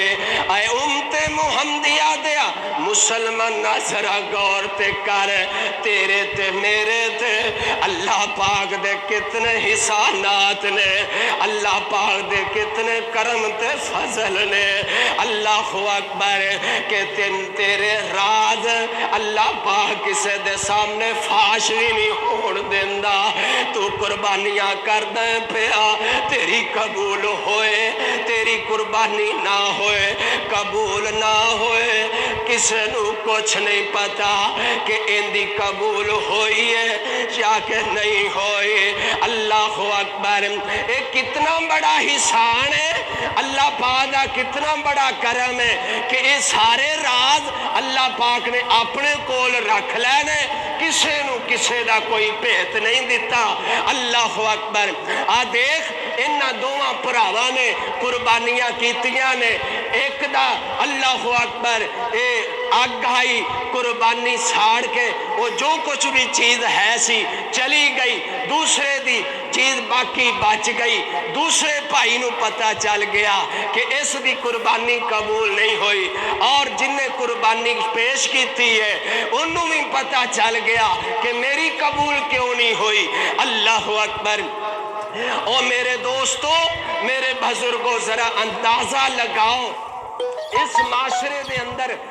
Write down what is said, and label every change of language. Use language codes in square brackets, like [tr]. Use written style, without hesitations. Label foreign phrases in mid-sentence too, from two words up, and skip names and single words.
[pa] آئے امتے محمدیہ دیا مسلمان ذرا غور تے کر تیرے تے میرے تے اللہ پاک دے کتنے احسانات نے، اللہ پاک دے کتنے کرم تے فضل نے. [ar] الله أكبر [pa] کہ تیرے راز اللہ پاک کسے دے سامنے فاش بھی نہیں ہونے دینا تو قربانیاں کرنا پیا تیری قبول ہوئے تیری قربانی نہ ہوئے قبول نہ ہوئے کسے نو کچھ نہیں پتا کہ اندی قبول ہوئی ہے یا کہ نہیں ہوئی [ar] اللہ اکبر [pa] ایک کتنا بڑا احسان ہے اللہ پاک دا کتنا بڑا کرم ہے کہ یہ سارے راز اللہ پاک نے اپنے کول رکھ لینے کسے نو کسے دا کوئی بھیت نہیں دیتا [ar] اللہ اکبر [pa] آ دیکھ انہاں دوواں بھراواں نے قربانیاں کیتیاں نے ایک دا اللہ اکبر اے اگ آئی قربانی ساڑ کے وہ جو کچھ بھی چیز ہے سی چلی گئی دوسرے دی چیز باقی بچ گئی دوسرے بھائی نو پتہ چل گیا کہ اس دی قربانی قبول نہیں ہوئی اور جن نے قربانی پیش کیتی ہے انہوں بھی پتہ چل گیا کہ میری قبول کیوں نہیں ہوئی [ar] اللہ اکبر [pa] او میرے دوستو میرے بزرگوں ذرا اندازہ لگاؤ اس معاشرے دے اندر